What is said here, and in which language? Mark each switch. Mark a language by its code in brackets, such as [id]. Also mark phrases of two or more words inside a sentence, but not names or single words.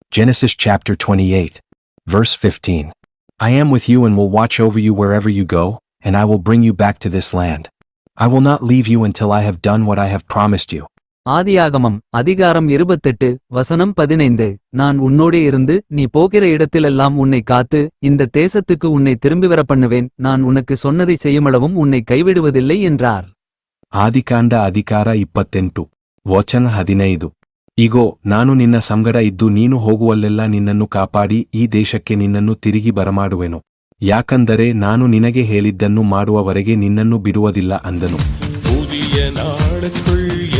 [en] Genesis chapter 28, verse 15. I am with you and will watch over you wherever you go, and I will bring you back to this land. I will not leave you until I have done what I have promised you. [ta] ஆதியாகமம் அதிகாரம் 28 வசனம் 15. நான் உன்னோடே இருந்து நீ போகிற இடத்திலெல்லாம் உன்னை காத்து இந்த தேசத்துக்கு உன்னை திரும்பிவர பண்ணுவேன். நான் உனக்கு சொன்னதை செய்யுமளவும் உன்னை கைவிடுவதில்லை என்றார். [kn] ಆದಿಕಾಂಡ ಅಧಿಕಾರ 28 ವಚನ 15. ಇಗೋ ನಾನು ನಿನ್ನ ಸಂಗಡ ಇದ್ದು ನೀನು ಹೋಗುವಲ್ಲೆಲ್ಲ ನಿನ್ನನ್ನು ಕಾಪಾಡಿ ಈ ದೇಶಕ್ಕೆ ನಿನ್ನನ್ನು ತಿರುಗಿ ಬರಮಾಡುವೆನು. ಯಾಕಂದರೆ ನಾನು ನಿನಗೆ ಹೇಳಿದ್ದನ್ನು ಮಾಡುವವರೆಗೆ ನಿನ್ನನ್ನು ಬಿಡುವುದಿಲ್ಲ ಅಂದನು.